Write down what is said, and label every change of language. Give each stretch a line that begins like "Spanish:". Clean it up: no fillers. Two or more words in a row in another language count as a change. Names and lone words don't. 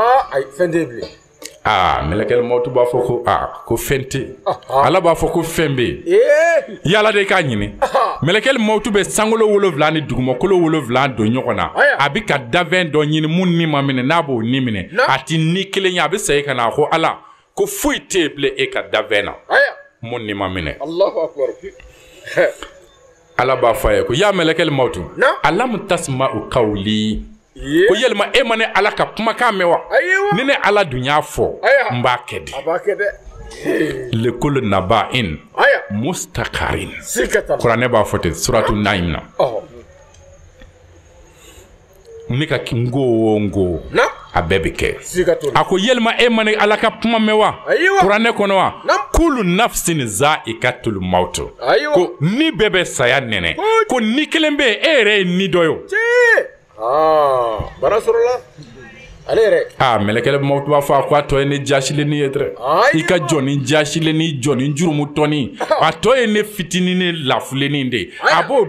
Bambara: mɛlɛkɛ mawutu b'a fɔ ko ko fɛn tɛ ala b'a fɔ ko fɛn bɛ yen yala de k'a ɲini mɛlɛkɛ mawutu bɛ sankolo 7 ni dugumakolo 7 don ɲɔgɔn na a bɛ ka dafɛn dɔ ɲini mun ni ma minɛ n'a b'o ni minɛ a ti ni kelen ye a bɛ segin ka na ko ala ko foyi tɛ yen bilen e ka dafɛn na mun ni ma minɛ ala b'a fɔ a ye ko ya mɛlɛkɛ mawutu
Arabic: ألم تسمع قولي
Bambara: ko yalima e ma ne ala ka kumakan mɛn wa ni ne ala dun y'a fɔ n b'a kɛ de
Arabic: لكل نبإ مستقر
Bambara: kuranɛ b'a fɔ ten suratu naim na ne ka ngo a bɛɛ bɛ kɛ a ko yalima e ma ne ala ka kuma mɛn wa kuranɛ kɔnɔ wa
Arabic: كل نفس ذائقة الموت
Bambara: ko ni bɛɛ bɛ saya nɛnɛ ko ni kelen bɛ e yɛrɛ ye ni dɔ ye bara sɔrɔla ale yɛrɛ mɛlɛkɛ mawutu b'a fɔ a ko a tɔ ye ne jasilenni ye dɛrɛ i ka jɔni jasilenni jɔni jurumutɔni a tɔ ye ne fitinin ne lafulenni de a b'o